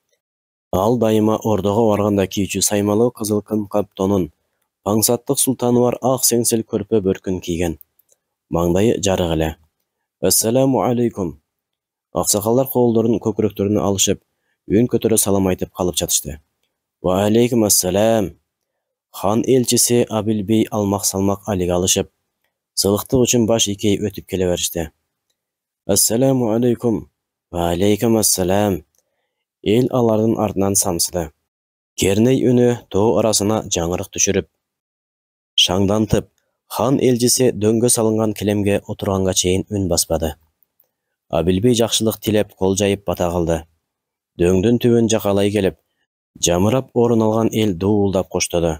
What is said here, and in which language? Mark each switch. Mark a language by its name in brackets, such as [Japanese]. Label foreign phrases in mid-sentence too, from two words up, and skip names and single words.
[Kyrgyz] Ал дайыма ордого барганда кийүүчү саймалуу кызыл кымкап тонун, паңсаттык султаны бар ак сеңсел көрпө бөркүн кийген. Маңдайы жарык эле. [Arabic] السلام عليكم. [Kyrgyz] Аксакалдар колдорун көкүрөктөрүнө алышып, үн көтөрө салам айтып калып жатышты. [Arabic] وعليكم السلام. [Kyrgyz] Хан элчиси Абылбей алмак-салмак алиге алышып, сылыктык үчүн баш ийкей өтүп келе беришти. [Arabic] السلام عليكم. وعليكم السلام. [Kyrgyz] Эл алардын артынан самсыды. Керней үнү тоо арасына жаңырык түшүрүп, шаңдантып, хан элчиси дөңгө салынган килемге отурганга чейин үн баспады. Абылбей жакшылык тилеп кол жайып бата кылды. Дөңдүн түбүн жакалай келип, жамырап орун алган эл дуулдап коштоду.